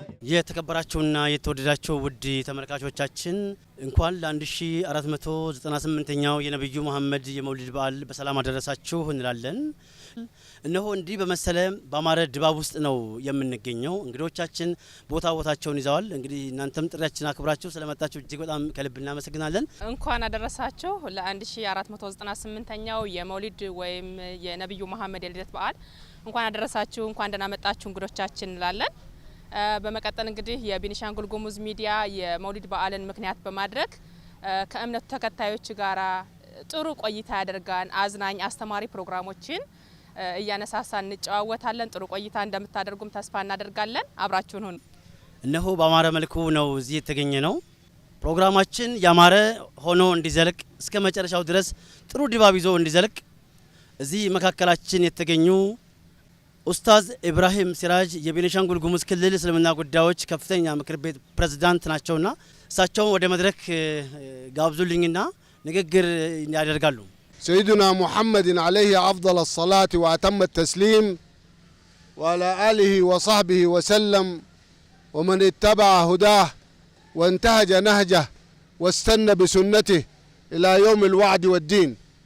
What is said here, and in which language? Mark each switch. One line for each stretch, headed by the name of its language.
Amharic: የተከበራችሁና የተወደዳችሁ ውድ ተመልካቾቻችን እንኳን ለ1498ኛው የነብዩ መሐመድ የመውሊድ በዓል በሰላም አደረሳችሁ እንላለን። እነሆ እንዲህ በመሰለ በአማረ ድባብ ውስጥ ነው የምንገኘው። እንግዶቻችን ቦታቸውን ይዘዋል። እንግዲህ እናንተም ጥሪያችን አክብራችሁ ስለመጣችሁ እጅግ በጣም ከልብ እናመሰግናለን። እንኳን አደረሳችሁ ለ1498ኛው የመውሊድ ወይም የነብዩ መሐመድ የልደት በዓል እንኳን አደረሳችሁ፣ እንኳን ደህና መጣችሁ እንግዶቻችን እንላለን። በመቀጠል እንግዲህ የቤኒሻንጉል ጉሙዝ ሚዲያ የመውሊድ በዓልን ምክንያት በማድረግ ከእምነቱ ተከታዮች ጋራ ጥሩ ቆይታ ያደርጋን አዝናኝ አስተማሪ ፕሮግራሞችን እያነሳሳን እንጨዋወታለን። ጥሩ ቆይታ እንደምታደርጉም ተስፋ እናደርጋለን። አብራችሁን ሁኑ። እነሆ በአማረ መልኩ ነው እዚህ የተገኘ ነው። ፕሮግራማችን ያማረ ሆኖ እንዲዘልቅ እስከ መጨረሻው ድረስ ጥሩ ድባብ ይዞ እንዲዘልቅ እዚህ መካከላችን የተገኙ ኡስታዝ ኢብራሂም ሲራጅ የቤኒሻንጉል ጉሙዝ ክልል እስልምና ጉዳዮች ከፍተኛ ምክር ቤት ፕሬዝዳንት ናቸውና እሳቸውን ወደ መድረክ ጋብዙልኝና ንግግር ያደርጋሉ።
Arabic: سيدنا محمد عليه أفضل الصلاة وأتم التسليم وعلى آله وصحبه وسلم ومن اتبع هداه وانتهج نهجه واستنى بسنته إلى يوم الوعد والدين.